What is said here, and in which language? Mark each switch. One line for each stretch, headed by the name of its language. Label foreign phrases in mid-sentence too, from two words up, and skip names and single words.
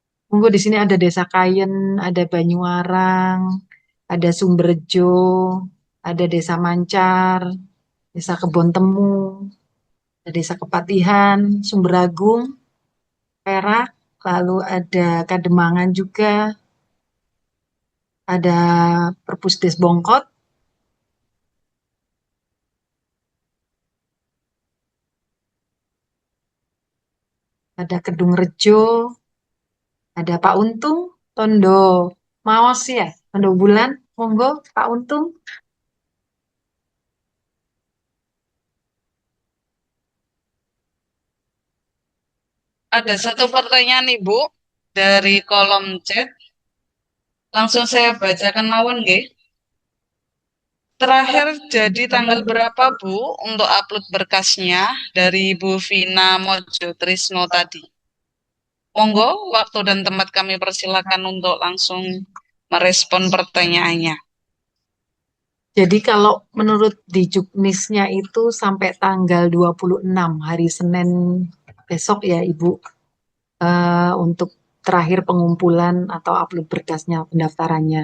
Indonesian: Monggo di sini ada Desa Kayen, ada Banyuwarang, ada Sumberjo, ada Desa Mancar, Desa Kebon Temu, ada Desa Kepatihan, Sumberagung, Perak, lalu ada Kademangan juga, ada Perpusdes Bongkot, ada Kedung Rejo, ada Pak Untung, Tondo Maos ya, Tondo Bulan, monggo Pak Untung. Ada satu pertanyaan Ibu dari kolom chat. Langsung saya bacakan
Javanese: mawon nggih.
Indonesian: Terakhir jadi tanggal berapa Bu untuk upload berkasnya dari Bu Vina Mojo Trisno tadi? Monggo, waktu dan tempat kami persilakan untuk langsung merespon pertanyaannya. Jadi kalau menurut di Juknisnya itu sampai tanggal 26 hari Senin besok ya Ibu, untuk terakhir pengumpulan atau upload berkasnya pendaftarannya.